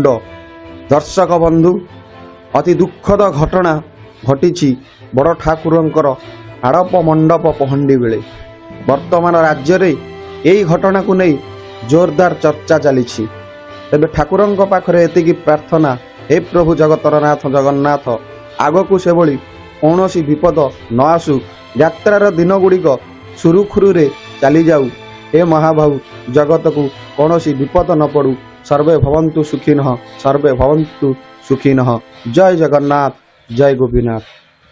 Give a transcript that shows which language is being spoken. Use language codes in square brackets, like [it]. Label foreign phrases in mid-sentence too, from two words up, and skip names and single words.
[or] ଦର୍ଶକ ବନ୍ଧୁ, ଅତି ଦୁଃଖଦ ଘଟଣା ଘଟିଛି ବଡ ଠାକୁରଙ୍କର ଆଡ଼ପ ମଣ୍ଡପ ପହଣ୍ଡି ବେଳେ। ବର୍ତ୍ତମାନ ରାଜ୍ୟ ରେ ଏହି ଘଟଣା କୁ ନେଇ ଜୋରଦାର ଚର୍ଚ୍ଚା ଚାଲିଛି। ତେବେ ଠାକୁରଙ୍କ ପାଖରେ ଏତିକି ପ୍ରାର୍ଥନା, ହେ ପ୍ରଭୁ ଜଗତର ନାଥ ଜଗନ୍ନାଥ, ଆଗକୁ ସେଭଳି କୌଣସି ବିପଦ ନ ଆସୁ, ଯାତ୍ରାର ଦିନ ଗୁଡ଼ିକ ସୁରୁଖୁରୁ ରେ ଚାଲି ଯାଉ। ହେ ମହାବାହୁ, ଜଗତ କୁ କୌଣସି ବିପଦ ନ ପଡୁ। [sa] सर्वे भवन्तु सुखिनः, सर्वे भवन्तु सुखिनः। [or] ଜୟ ଜଗନ୍ନାଥ, ଜୟ ଗୋପୀନାଥ।